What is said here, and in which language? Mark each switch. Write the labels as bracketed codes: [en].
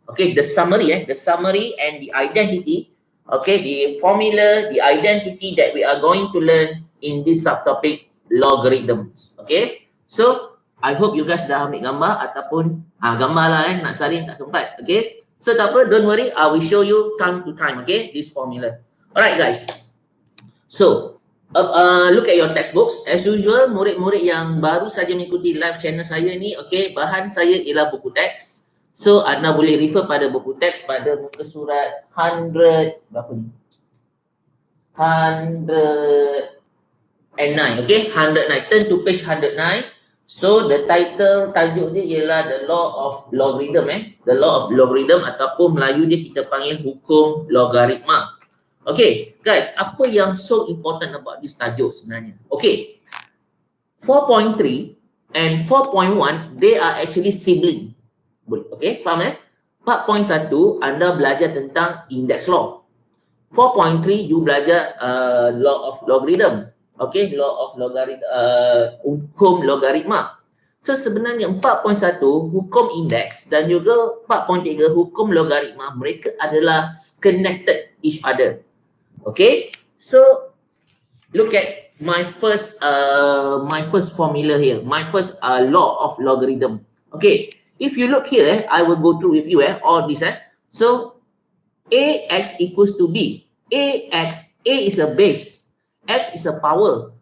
[en] Okay, the summary and the identity. Okay, the formula, the identity that we are going to learn in this subtopic logarithms. Okay, so I hope you guys [ms] dah ambil gambar, ataupun gambar lah nak salin tak sempat. [en] Okay, so [ms] tak apa, [en] don't worry, I will show you time to time, okay, this formula. Alright guys, so look at your textbooks. As usual, [ms] murid-murid yang baru saja mengikuti live channel saya ni, okay, bahan saya ialah buku teks. So anda boleh refer pada buku teks pada muka surat 100 berapa ni? [en] 109, okay, 109, turn to page 109. [ms] So the tajuk dia ialah [en] the law of logarithm, the law of logarithm, [ms] ataupun Melayu dia kita panggil hukum logaritma. [en] Okay guys, [ms] apa yang [en] so important about this [ms] tajuk sebenarnya? [en] Okay, 4.3 and 4.1 they are actually sibling. [ms] Okay, faham 4.1 anda belajar tentang index law. [en] 4.3 you belajar law of logarithm. Okay, law of logarithm, [ms] hukum logaritma. So sebenarnya 4.1 hukum indeks dan juga 4.3 hukum logaritma, mereka adalah [en] connected each other. Okay, so look at my first formula here, my first law of logarithm. Okay, if you look here, I will go through with you all this. So ax equals to b. A is a base, x is a power.